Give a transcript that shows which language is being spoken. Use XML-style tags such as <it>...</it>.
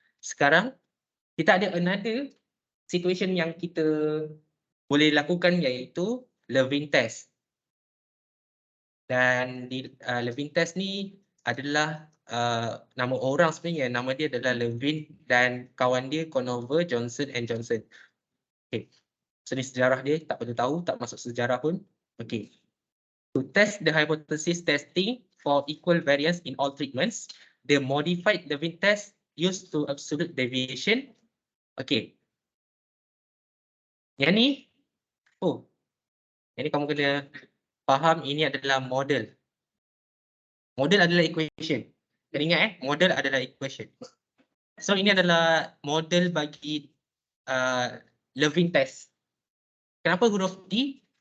<ms>Sekarang kita ada</ms> <en>another situation</en> <ms>yang kita boleh lakukan iaitu Levin test. Dan di Levin test ni adalah nama orang sebenarnya, nama dia adalah Levin dan kawan dia Conover, Johnson and Johnson. Okay. So ni sejarah dia, tak perlu tahu, tak masuk sejarah pun. Okay.</ms> <en>To test the hypothesis testing for equal variance in all treatments, the modified Levin test used to absolute deviation. Okay.</en> <ms>Yang ni, yang ni kamu kena faham ini adalah model. Model adalah equation. Kena ingat model adalah equation. So ini adalah model bagi Levin test. Kenapa huruf D?</ms>